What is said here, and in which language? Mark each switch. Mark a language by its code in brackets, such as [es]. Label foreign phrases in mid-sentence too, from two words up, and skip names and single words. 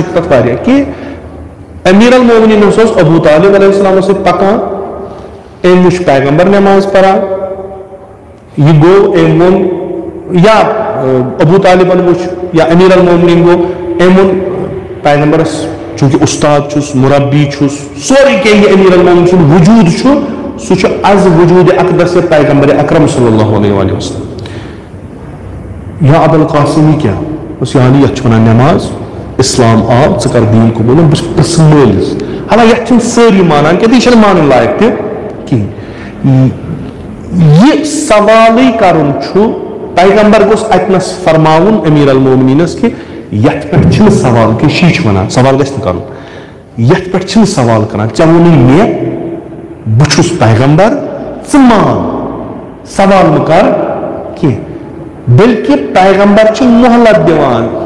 [ks] چھِ تتھ واریاہ کہِ أمیٖر المومنیٖن اوس ابوٗ طالب علیہ السلامس سۭتۍ پکان أمۍ وٕچھ پیغمبر نٮ۪ماز پران یہِ گوٚو أمۍ ووٚن یا ابوٗ طالبن وٕچھ یا أمیٖر المومنیٖن گوٚو أمۍ ووٚن پیغمبرس چوٗنٛکہِ اُستاد چھُس مُربی چھُس سورُے کینٛہہ یہِ أمیٖر المومنیٖن سُنٛد وجوٗد چھُ سُہ چھُ از وجوٗدِ اقدس پیغمبر اکرم [ar] صلی اللہ علیہ وسلم [ks] یا ابو القاسم یہِ کیٛاہ اوس یعنی یتھ چھِ ونان نٮ۪ماز اسلام آو ژٕ کر دیٖن قبوٗل بہٕ چھُس پرٛژھُن مٲلِس حالانکہ یتھ چھِنہٕ سٲری مانان کینٛہہ یہِ چھنہٕ مانُن لایق تہِ کِہیٖنۍ یہِ سوالٕے کرُن چھُ پیغمبر گوٚژھ اتنس فرماوُن أمیٖر المومنیٖنس کہِ یتھ پٮ۪ٹھ چھِنہٕ سوال کہِ شی چھِ ونان سوال گژھِ نہٕ کرُن یتھ پٮ۪ٹھ چھِنہٕ سوال کران ژےٚ ووٚنُے مےٚ بہٕ چھُس پیغمبر ژٕ مان سوال مہٕ کر کینٛہہ بلکہ پیغمبر چھِ مہلت دِوان